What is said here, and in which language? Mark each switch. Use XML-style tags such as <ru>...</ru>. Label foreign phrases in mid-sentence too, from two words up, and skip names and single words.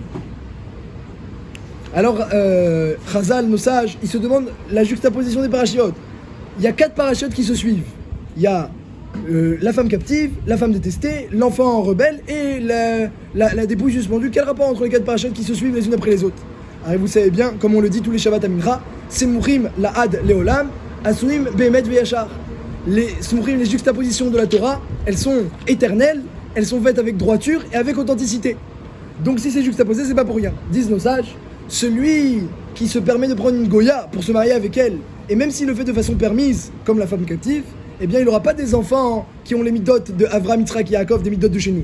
<fr>Alors, Chazal, nos sages, ils se demandent la juxtaposition des parachiotes. Il y a 4 parachiotes qui se suivent. Il y a la femme captive, la femme détestée, l'enfant rebelle et la dépouille suspendue. Quel rapport entre les 4 parachutes qui se suivent les unes après les autres? Alors, vous savez bien, comme on le dit tous les Shabbat à Mincha,</fr> <he>סמורים לעד לעולם, עשויים באמת וישר.</he> <fr>Les Semurim, les juxtapositions de la Torah, elles sont éternelles, elles sont faites avec droiture et avec authenticité. Donc si c'est juxtaposé, c'est pas pour rien. Disent nos sages, celui qui se permet de prendre une Goya pour se marier avec elle Et même s'il le fait de façon permise, comme la femme captive, eh bien il n'aura pas des enfants qui ont les midotes de Avraham, Yitzhak et Yaakov, des midotes de chez nous.</fr>